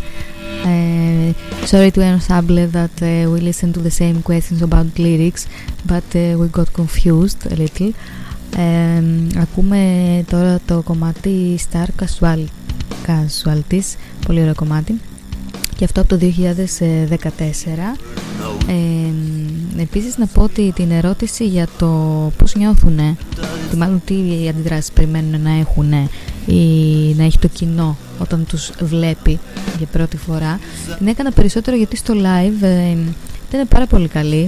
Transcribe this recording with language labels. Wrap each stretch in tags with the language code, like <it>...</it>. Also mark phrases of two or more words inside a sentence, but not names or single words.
<en>Sorry to Aeon Sable that we listened to the same questions about lyrics, but we got confused a little.</en> <el>Ακούμε τώρα το κομμάτι Star Casualties, πολύ ωραίο κομμάτι, και αυτό από το 2014. Επίσης να πω ότι την ερώτηση για το πώς νιώθουνε, μάλλον τι αντιδράσεις περιμένουν να έχουν ή να έχει το κοινό όταν τους βλέπει για πρώτη φορά, την έκανα περισσότερο γιατί στο live ήταν πάρα πολύ καλή.</el>